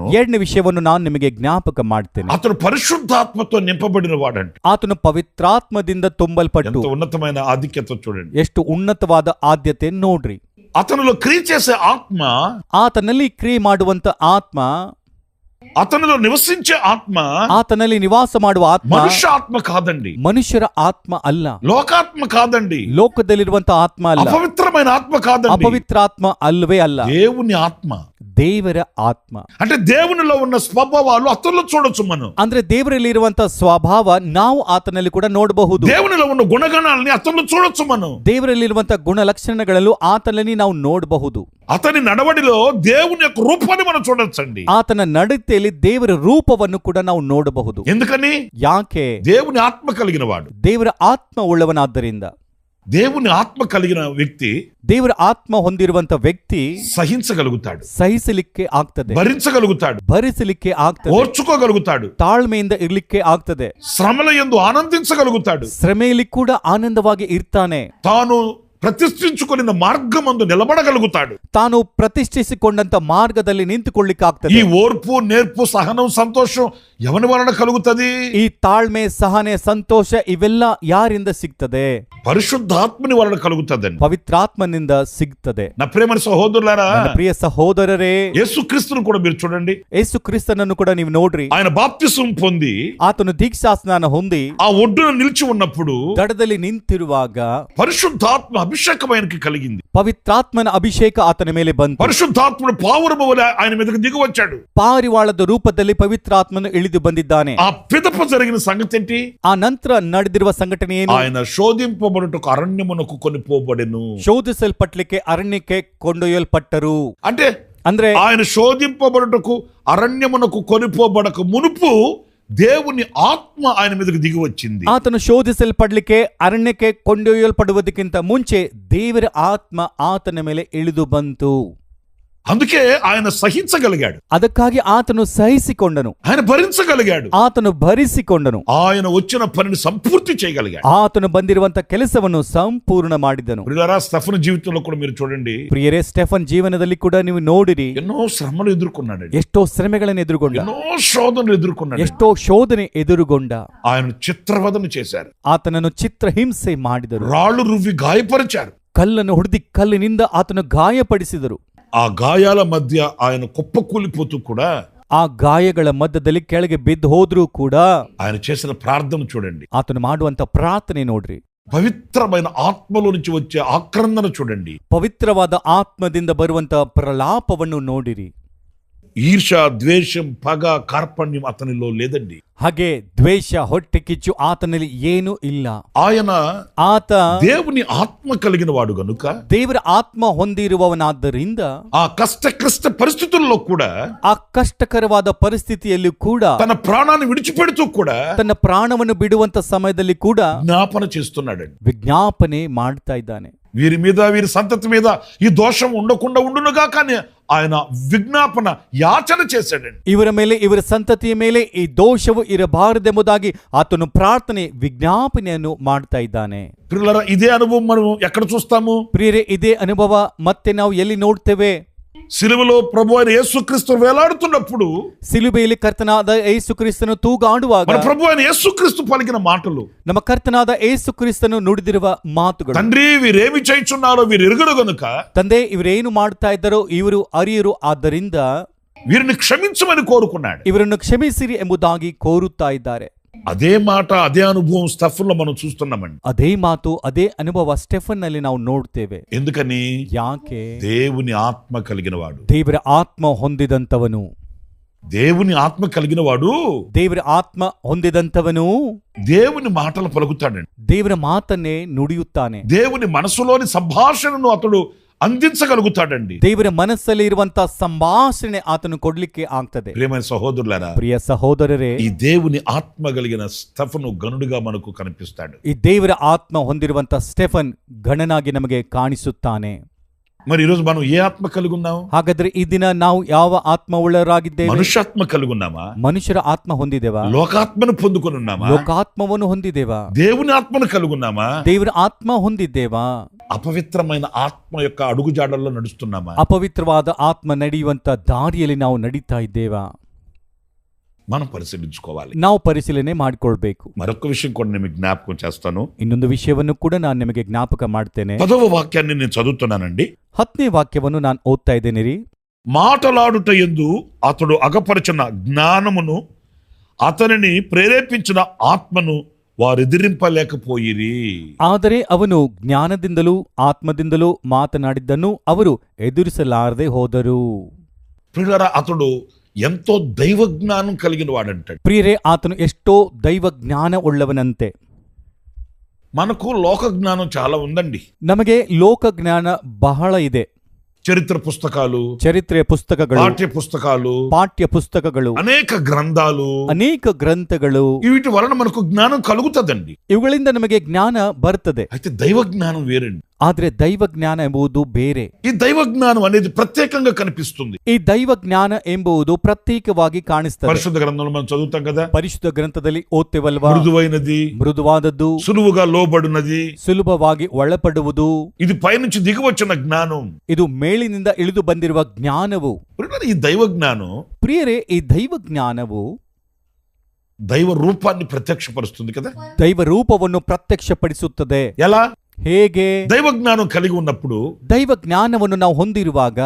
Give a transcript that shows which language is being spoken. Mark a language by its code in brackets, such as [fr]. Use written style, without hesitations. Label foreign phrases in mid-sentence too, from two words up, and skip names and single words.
[kn] ಎರಡನೇ ವಿಷಯವನ್ನು ನಾನು ನಿಮಗೆ ಜ್ಞಾಪಕ ಮಾಡ್ತೇನೆ. [te] అతను పరిశుద్ధాత్మతో నింపబడిన వాడంట. [kn] ಆತನು ಪವಿತ್ರಾತ್ಮದಿಂದ ತುಂಬಲ್ಪಟ್ಟು, [te] ఎంత ఉన్నతమైన ఆధిక్యత చూడండి, [kn] ಎಷ್ಟು ಉನ್ನತವಾದ ಆದ್ಯತೆ ನೋಡ್ರಿ. [te] అతనిలో క్రియ చేసే ఆత్మ, [kn] ಆತನಲ್ಲಿ ಕ್ರಿಯೆ ಮಾಡುವಂತ ಆತ್ಮ, [te] అతనిలో నివసించే ఆత్మ, [kn] ಆತನಲ್ಲಿ ನಿವಾಸ ಮಾಡುವ ಆತ್ಮ [te] మనుష్య ఆత్మ కాదండి, [kn] ಮನುಷ್ಯರ ಆತ್ಮ ಅಲ್ಲ, [te] లోకాత్మ కాదండి, [kn] ಲೋಕದಲ್ಲಿರುವಂತ ಆತ್ಮ ಅಲ್ಲ, [te] అపవిత్రమైన ఆత్మ కాదండి, [kn] ಅಪವಿತ್ರಾತ್ಮ ಅಲ್ಲವೇ ಅಲ್ಲ, [te] దేవుని ఆత్మ. [kn] ದೇವರ ಆತ್ಮ. [te] అంటే దేవునిలో ఉన్న స్వభావాలు అతనిలో చూడొచ్చు మనం. [kn] ಅಂದ್ರೆ ದೇವರಲ್ಲಿ ಇರುವಂತ ಸ್ವಭಾವ ನಾವು ಆತನಲ್ಲಿ ಕೂಡ ನೋಡಬಹುದು. [te] దేవునిలో ఉన్న గుణగణాలని అతనిలో చూడొచ్చు మనం. [kn] ದೇವರಲ್ಲಿರುವಂತ ಗುಣಲಕ್ಷಣಗಳಲ್ಲೂ ಆತನಲ್ಲಿ ನಾವು ನೋಡಬಹುದು. [te] అతని నడవడిలో దేవుని యొక్క రూపాన్ని మనం చూడొచ్చండి. [kn] ಆತನ ನಡತೆಯಲ್ಲಿ ದೇವರ ರೂಪವನ್ನು ಕೂಡ ನಾವು ನೋಡಬಹುದು. [te] ఎందుకని? [kn] ಯಾಕೆ? [te] దేవుని ఆత్మ కలిగిన వాడు, [kn] ದೇವರ ಆತ್ಮ ಉಳ್ಳವನಾದ್ದರಿಂದ. [te] దేవుని ఆత్మ కలిగిన వ్యక్తి [kn] ದೇವರ ಆತ್ಮ ಹೊಂದಿರುವಂತ ವ್ಯಕ್ತಿ [te] సహించగలుగుతాడు, [kn] ಸಹಿಸಲಿಕ್ಕೆ ಆಗ್ತದೆ, [te] భరించగలుగుతాడు, [kn] ಭರಿಸಲಿಕ್ಕೆ ಆಗ್ತದೆ, [te] ఓర్చుకోగలుగుతాడు, [kn] ತಾಳ್ಮೆಯಿಂದ ಇರ್ಲಿಕ್ಕೆ ಆಗ್ತದೆ, [te] శ్రమల యందు ఆనందించగలుగుతాడు, [kn] ಶ್ರಮೆಯಲ್ಲಿ ಕೂಡ ಆನಂದವಾಗಿ ಇರ್ತಾನೆ, [te] తాను ప్రతిష్ఠించుకున్న మార్గమందు నిలబడగలుగుతాడు, [kn] ತಾನು ಪ್ರತಿಷ್ಠಿಸಿಕೊಂಡಂತ ಮಾರ್ಗದಲ್ಲಿ ನಿಂತುಕೊಳ್ಳಿಕ್ಕೆ [te] ఈ [kn] ಆಗ್ತದೆ. [te] ఓర్పు, నేర్పు, సహనం, సంతోషం ఎవరి వలన కలుగుతది? [kn] ಈ ತಾಳ್ಮೆ, ಸಹನೆ, ಸಂತೋಷ ಇವೆಲ್ಲ ಯಾರಿಂದ ಸಿಗ್ತದೆ? [te] పరిశుద్ధాత్మని వలన కలుగుతదండి. [kn] ಪವಿತ್ರಾತ್ಮನಿಂದ ಸಿಗ್ತದೆ. [te] నా ప్రియమైన సహోదరులారా, [kn] ನನ್ನ ಪ್ರಿಯ ಸಹೋದರರೇ, [te] యేసుక్రీస్తును కూడా మీరు చూడండి. [kn] ಯೇಸು ಕ್ರಿಸ್ತನನ್ನು ಕೂಡ ನೀವು ನೋಡ್ರಿ. [te] ఆయన బాప్తిసం పొంది [kn] ಆತನು ದೀಕ್ಷಾಸ್ನಾನ ಹೊಂದಿ [te] ఆ ఒడ్డున నిలిచి ఉన్నప్పుడు [kn] ದಡದಲ್ಲಿ ನಿಂತಿರುವಾಗ [te] పరిశుద్ధాత్మ అభిషేకం ఆయనకి కలిగింది. [kn] ಪವಿತ್ರಾತ್ಮನ ಅಭಿಷೇಕ ಆತನ ಮೇಲೆ ಬಂತು. [te] పరిశుద్ధాత్ముడు పావురము వలె ఆయన మీదకి దిగి వచ్చాడు. [kn] ಪಾರಿವಾಳದ ರೂಪದಲ್ಲಿ ಪವಿತ್ರಾತ್ಮನು ಇಳಿದು ಬಂದಿದ್ದಾನೆ. [te] ఆ పిదప జరిగిన సంగతి ఏంటి? [kn] ಆ ನಂತರ ನಡೆದಿರುವ ಸಂಘಟನೆ ಏನು? [te] ఆయన శోధింపబడుటకు అరణ్యమునకు కొనిపోబడెను. [kn] ಶೋಧಿಸಲ್ಪಟ್ಲಿಕ್ಕೆ ಅರಣ್ಯಕ್ಕೆ ಕೊಂಡೊಯ್ಯಲ್ಪಟ್ಟರು. ಅಂದ್ರೆ [te] ఆయన శోధింపబడుటకు అరణ్యమునకు కొనిపోబడక మునుపు దేవుని ఆత్మ ఆయన మీదకి దిగి వచ్చింది. [kn] ಆತನು ಶೋಧಿಸಲ್ಪಡ್ಲಿಕ್ಕೆ ಅರಣ್ಯಕ್ಕೆ ಕೊಂಡೊಯ್ಯಲ್ಪಡುವುದಕ್ಕಿಂತ ಮುಂಚೆ ದೇವರ ಆತ್ಮ ಆತನ ಮೇಲೆ ಇಳಿದು ಬಂತು. [te] అందుకే ఆయన సహించగలిగాడు, [kn] ಅದಕ್ಕಾಗಿ ಆತನು ಸಹಿಸಿಕೊಂಡನು, [te] ఆయన భరించగలిగాడు, [kn] ಆತನು ಭರಿಸಿಕೊಂಡನು, [te] ఆయన వచ్చిన పనిని సంపూర్తి చేయగలిగాడు, [kn] ಆತನು ಬಂದಿರುವಂತ ಕೆಲಸವನ್ನು ಸಂಪೂರ್ಣ ಮಾಡಿದನು. [te] ప్రియులారా, స్టెఫన్ జీవితంలో కూడా మీరు చూడండి, [kn] ಪ್ರಿಯರೇ, ಸ್ಟೆಫನ್ ಜೀವನದಲ್ಲಿ ಕೂಡ ನೀವು ನೋಡಿರಿ, [te] ఎన్నో శ్రమలు ఎదుర్కొన్నాడు, [kn] ಎಷ್ಟೋ ಶ್ರಮೆಗಳನ್ನು ಎದುರುಗೊಂಡ, [te] ఎన్నో శోధనలు ఎదుర్కొన్నాడు, [kn] ಎಷ್ಟೋ ಶೋಧನೆ ಎದುರುಗೊಂಡ. [te] ఆయన చిత్రవదన చేశారు, [kn] ಆತನನ್ನು ಚಿತ್ರಹಿಂಸೆ ಮಾಡಿದರು, [te] రాళ్ళు రువ్వి గాయపరిచారు, [kn] ಕಲ್ಲನ್ನು ಹೊಡೆದಿ ಕಲ್ಲಿನಿಂದ ಆತನು ಗಾಯಪಡಿಸಿದರು. [te] ఆ గాయాల మధ్య ఆయన కుప్పకూలిపోతూ కూడా, [kn] ಆ ಗಾಯಗಳ ಮಧ್ಯದಲ್ಲಿ ಕೆಳಗೆ ಬಿದ್ದು ಹೋದ್ರೂ ಕೂಡ [te] ఆయన చేసిన ప్రార్థన చూడండి, [kn] ಆತನು ಮಾಡುವಂತ ಪ್ರಾರ್ಥನೆ ನೋಡ್ರಿ, [te] పవిత్రమైన ఆత్మలో నుంచి వచ్చే ఆక్రందన చూడండి, [kn] ಪವಿತ್ರವಾದ ಆತ್ಮದಿಂದ ಬರುವಂತ ಪ್ರಲಾಪವನ್ನು ನೋಡಿರಿ. [te] ఈర్ష, ద్వేషం, పగ, కార్పణ్యం అతనిలో లేదండి. [kn] ಹಾಗೆ ದ್ವೇಷ, ಹೊಟ್ಟೆ ಕಿಚ್ಚು ಆತನಲ್ಲಿ ಏನೂ ಇಲ್ಲ. ಆತ [te] దేవుని ఆత్మ కలిగిన వాడు గనుక, [kn] ದೇವರ ಆತ್ಮ ಹೊಂದಿರುವವನಾದ್ದರಿಂದ [te] ఆ కష్ట పరిస్థితుల్లో కూడా, [kn] ಆ ಕಷ್ಟಕರವಾದ ಪರಿಸ್ಥಿತಿಯಲ್ಲಿ ಕೂಡ, [te] తన ప్రాణాన్ని విడిచిపెడుతూ కూడా [kn] ತನ್ನ ಪ್ರಾಣವನ್ನು ಬಿಡುವಂತ ಸಮಯದಲ್ಲಿ ಕೂಡ [te] జ్ఞాపన చేస్తున్నాడండి, [kn] ವಿಜ್ಞಾಪನೆ ಮಾಡ್ತಾ ಇದ್ದಾನೆ. [te] వీరి మీద, వీరి సంతతి మీద ఈ దోషం ఉండకుండా ఉండునుగా, కానీ ఆయన విజ్ఞాపన యాచన చేశాడండి. [kn] ಇವರ ಮೇಲೆ, ಇವರ ಸಂತತಿಯ ಮೇಲೆ ಈ ದೋಷವು ಇರಬಾರದೆಂಬುದಾಗಿ ಆತನು ಪ್ರಾರ್ಥನೆ, ವಿಜ್ಞಾಪನೆಯನ್ನು ಮಾಡ್ತಾ ಇದ್ದಾನೆ. [te] ప్రియులారా, ఇదే అనుభవం మనం ఎక్కడ చూస్తాము? [kn] ಪ್ರಿಯರೇ, ಇದೇ ಅನುಭವ ಮತ್ತೆ ನಾವು ಎಲ್ಲಿ ನೋಡ್ತೇವೆ? [te] సిలువలో ప్రభు అయిన యేసుక్రీస్తు వేలాడుతున్నప్పుడు, [kn] ಸಿಲುಬೆಯಲ್ಲಿ ಕರ್ತನಾದ ಯೇಸು ಕ್ರಿಸ್ತನು ತೂಗಾಡುವಾಗ, [te] మన ప్రభు అయిన యేసుక్రీస్తు పలికిన మాటలు, [kn] ನಮ್ಮ ಕರ್ತನಾದ ಯೇಸು ಕ್ರಿಸ್ತನು ನುಡಿದಿರುವ ಮಾತುಗಳು, [te] తండ్రి వీరేమి చేయుచున్నారో వీరు ఎరుగరు గనుక, [kn] ತಂದೆ ಇವರೇನು ಮಾಡ್ತಾ ಇದ್ದಾರೋ ಇವರು ಅರಿಯರು, ಆದ್ದರಿಂದ [te] వీరిని క్షమించమని కోరుకున్నాడు. [kn] ಇವರನ್ನು ಕ್ಷಮಿಸಿರಿ ಎಂಬುದಾಗಿ ಕೋರುತ್ತಾ ಇದ್ದಾರೆ. [te] అదే మాట, అదే అనుభవం స్టెఫన్లో మనం చూస్తున్నామండి. [kn] ಅದೇ ಮಾತು, ಅದೇ ಅನುಭವ ಸ್ಟೆಫನ್ ನಲ್ಲಿ ನಾವು ನೋಡ್ತೇವೆ. [te] ఎందుకని? [kn] ಯಾಕೆ? [te] దేవుని ఆత్మ కలిగిన వాడు, [kn] ದೇವರ ಆತ್ಮ ಹೊಂದಿದಂತವನು, [te] దేవుని ఆత్మ కలిగిన వాడు, [kn] ದೇವರ ಆತ್ಮ ಹೊಂದಿದಂತವನು [te] దేవుని మాటలు పలుకుతాడండి, [kn] ದೇವರ ಮಾತನ್ನೇ ನುಡಿಯುತ್ತಾನೆ, [te] దేవుని మనసులోని సంభాషణను అతడు అందించగలుగుతాడండి. [kn] ದೇವರ ಮನಸ್ಸಲ್ಲಿ ಇರುವಂತ ಸಂಭಾಷಣೆ ಆತನು ಕೊಡ್ಲಿಕ್ಕೆ ಆಗ್ತದೆ. [te] ప్రియమైన సహోదరులారా, [kn] ಪ್ರಿಯ ಸಹೋದರರೇ, [te] ఈ దేవుని ఆత్మ కలిగిన స్టెఫను గనుడుగా మనకు కనిపిస్తాడు. [kn] ಈ ದೇವರ ಆತ್ಮ ಹೊಂದಿರುವಂತ ಸ್ಟೆಫನ್ ಗಣನಾಗಿ ನಮಗೆ ಕಾಣಿಸುತ್ತಾನೆ. [te] మరి ఈరోజు మనం ఏ ఆత్మ కలిగి ఉన్నాం? [kn] ಹಾಗಾದ್ರೆ ಈ ದಿನ ನಾವು ಯಾವ ಆತ್ಮ ಉಳ್ಳವರಾಗಿದ್ದೇವೆ? [te] మనుష్యాత్మ కలిగి ఉన్నామా? [kn] ಮನುಷ್ಯರ ಆತ್ಮ ಹೊಂದಿದ್ದೇವಾ? [te] లోకాత్మను పొందుకొని ఉన్నామా? [kn] ಲೋಕಾತ್ಮವನ್ನು ಹೊಂದಿದ್ದೇವಾ? [te] దేవుని ఆత్మను కలిగి ఉన్నామా? [kn] ದೇವರ ಆತ್ಮ ಹೊಂದಿದ್ದೇವಾ? [te] అపవిత్రమైన ఆత్మ యొక్క అడుగుజాడల్లో నడుస్తున్నామా? [kn] ಅಪವಿತ್ರವಾದ ಆತ್ಮ ನಡೆಯುವಂತ ದಾರಿಯಲ್ಲಿ ನಾವು ನಡೀತಾ ಇದ್ದೇವಾ? [te] మనం పరిశీలించుకోవాలి, [kn] ನಾವು ಪರಿಶೀಲನೆ ಮಾಡಿಕೊಳ್ಬೇಕು. [te] మరొక విషయం కూడా నేను జ్ఞాపకం చేస్తాను. [kn] ಇನ್ನೊಂದು ವಿಷಯವನ್ನು ಕೂಡ ನಾನು ನಿಮಗೆ ಜ್ಞಾಪಕ ಮಾಡ್ತೇನೆ. [te] 10వ వాక్యాన్ని నేను చదువుతున్నానండి. [kn] 10ನೇ ವಾಕ್ಯವನ್ನು ನಾನು ಓದ್ತಾ ಇದ್ದೇನೆ ರೀ. [te] మాటలాడుట యందు అతడు అగపరచిన జ్ఞానమును అతనిని ప్రేరేపించిన ఆత్మను వారెదిరింపలేకపోయిరి. [kn] ಆದರೆ ಅವನು ಜ್ಞಾನದಿಂದಲೂ ಆತ್ಮದಿಂದಲೂ ಮಾತನಾಡಿದ್ದನ್ನು ಅವರು ಎದುರಿಸಲಾರದೆ ಹೋದರು. [te] ప్రియులారా, అతడు ఎంతో దైవ జ్ఞానం కలిగిన వాడంటాడు. [kn] ಪ್ರಿಯರೇ, ಆತನು ಎಷ್ಟೋ ದೈವ ಜ್ಞಾನ ಉಳ್ಳವನಂತೆ. [te] మనకు లోక జ్ఞానం చాలా ఉందండి. [kn] ನಮಗೆ ಲೋಕ ಜ್ಞಾನ ಬಹಳ ಇದೆ. [te] చరిత్ర పుస్తకాలు, [kn] ಚರಿತ್ರೆ ಪುಸ್ತಕಗಳು, [te] పాఠ్య [kn] ಪುಸ್ತಕಗಳು, [te] అనేక గ్రంథాలు, [kn] ಅನೇಕ ಗ್ರಂಥಗಳು, [te] వీటి వలన మనకు జ్ఞానం కలుగుతుందండి. [kn] ಇವುಗಳಿಂದ ನಮಗೆ ಜ್ಞಾನ ಬರ್ತದೆ. [te] అయితే దైవ జ్ఞానం వేరండి. [kn] ಆದ್ರೆ ದೈವ ಜ್ಞಾನ ಎಂಬುದು ಬೇರೆ. [te] ఈ దైవ జ్ఞానం అనేది ప్రత్యేకంగా కనిపిస్తుంది. [kn] ಈ ದೈವ ಜ್ಞಾನ ಎಂಬುದು ಪ್ರತ್ಯೇಕವಾಗಿ ಕಾಣಿಸ್ತದೆ. [te] పరిశుద్ధ గ్రంథంలో మనం చదువుతాం కదా, [kn] ಪರಿಶುದ್ಧ ಗ್ರಂಥದಲ್ಲಿ ಓದ್ತೇವಲ್ವಾ? [te] మృదువైనది, [kn] ಮೃದುವಾದದ್ದು, [te] సులువుగా లోబడినది, [kn] ಸುಲಭವಾಗಿ ಒಳಪಡುವುದು, [te] ఇది పైనుంచి దిగి వచ్చిన జ్ఞానం. [kn] ಇದು ಮೇಲಿನಿಂದ ಇಳಿದು ಬಂದಿರುವ ಜ್ಞಾನವು. [te] ఈ దైవ జ్ఞానం, [kn] ಪ್ರಿಯರೇ, ಈ ದೈವ ಜ್ಞಾನವು [te] దైవ రూపాన్ని ప్రత్యక్షపరుస్తుంది కదా. [kn] ದೈವ ರೂಪವನ್ನು ಪ್ರತ್ಯಕ್ಷಪಡಿಸುತ್ತದೆ. [te] ఎలా? [kn] ಹೇಗೆ? [te] దైవ జ్ఞానం కలిగి ఉన్నప్పుడు, [kn] ದೈವ ಜ್ಞಾನವನ್ನು ನಾವು ಹೊಂದಿರುವಾಗ,